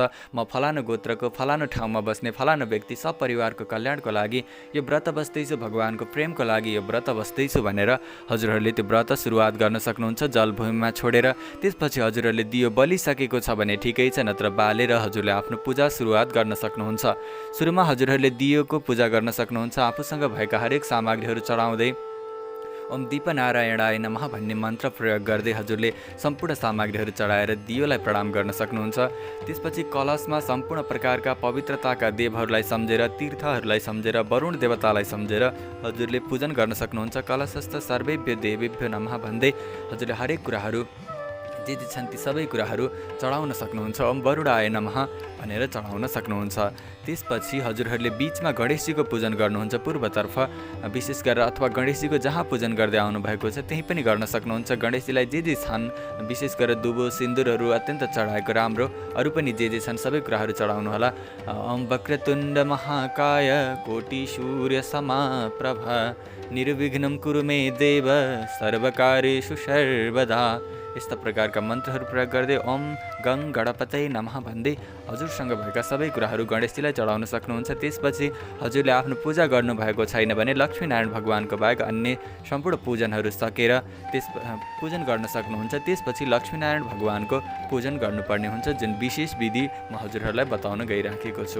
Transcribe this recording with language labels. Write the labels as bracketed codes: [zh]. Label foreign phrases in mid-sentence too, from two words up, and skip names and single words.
[ne] म फलानु गोत्रको फलानु ठाउँमा बस्ने फलानु व्यक्ति सब परिवारको कल्याणको लागि यो व्रत बस्दैछु, भगवानको प्रेमको लागि यो व्रत बस्दैछु भनेर हजुरहरूले त्यो व्रत सुरुवात गर्न सक्नुहुन्छ जल भूमिमा छोडेर। त्यसपछि हजुरहरूले दियो बलिसकेको छ भने ठिकै छ, नत्र बालेर हजुरले आफ्नो पूजा सुरुवात गर्न सक्नुहुन्छ। सुरुमा हजुरहरूले दियोको पूजा गर्न सक्नुहुन्छ। आफूसँग भएका हरेक सामग्रीहरू चढाउँदै [sa] ओम दीपनारायणाय नमः [ne] भन्ने मन्त्र प्रयोग गर्दै हजुरले सम्पूर्ण सामग्रीहरू चढाएर दियोलाई प्रणाम गर्न सक्नुहुन्छ। त्यसपछि कलशमा सम्पूर्ण प्रकारका पवित्रताका देवहरूलाई सम्झेर, तीर्थहरूलाई सम्झेर, वरुण देवतालाई सम्झेर हजुरले पूजन गर्न सक्नुहुन्छ। [sa] कलशस्थ सर्वेभ्य देवेभ्यो नमः [ne] भन्दै हजुरले हरेक कुराहरू जे छन् ती सबै कुराहरू चढाउन सक्नुहुन्छ। [sa] ओम वरुणाय नमः [ne] भनेर चढाउन सक्नुहुन्छ। त्यसपछि हजुरहरूले बिचमा गणेशजीको पूजन गर्नुहुन्छ पूर्वतर्फ विशेष गरेर, अथवा गणेशजीको जहाँ पूजन गर्दै आउनुभएको छ त्यहीँ पनि गर्न सक्नुहुन्छ। गणेशजीलाई जे छन् विशेष गरेर दुबो सिन्दुरहरू अत्यन्त चढाएको राम्रो, अरू पनि जे छन् सबै कुराहरू चढाउनु होला। [sa] ओम वक्रतुण्ड महाकाय कोटि सूर्य समाप्रभ निर्विघ्नं कुरु मे देव सर्वकार्येषु सर्वदा [ne] यस्ता प्रकारका मन्त्रहरू प्रयोग गर्दै [sa] ओम गङ गणपतये नमः [ne] भन्दै हजुरसँग भएका सबै कुराहरू गणेशजीलाई चढाउन सक्नुहुन्छ। त्यसपछि हजुरले आफ्नो पूजा गर्नुभएको छैन भने लक्ष्मीनारायण भगवानको बाहेक अन्य सम्पूर्ण पूजनहरू सकेर पूजन गर्न सक्नुहुन्छ। त्यसपछि लक्ष्मीनारायण भगवानको पूजन गर्नुपर्ने हुन्छ, जुन विशेष विधि म हजुरहरूलाई बताउन गइराखेको छु।